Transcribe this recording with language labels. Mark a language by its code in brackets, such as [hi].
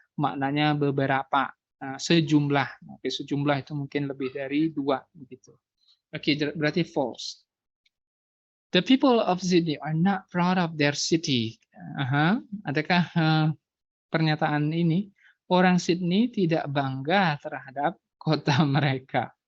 [id] maknanya beberapa, sejumlah. Oke, sejumlah itu mungkin lebih dari 2 begitu. Oke, berarti false. [en] The people of Sydney are not proud of their city. [id] Adakah pernyataan ini? Orang Sydney tidak bangga terhadap kota mereka.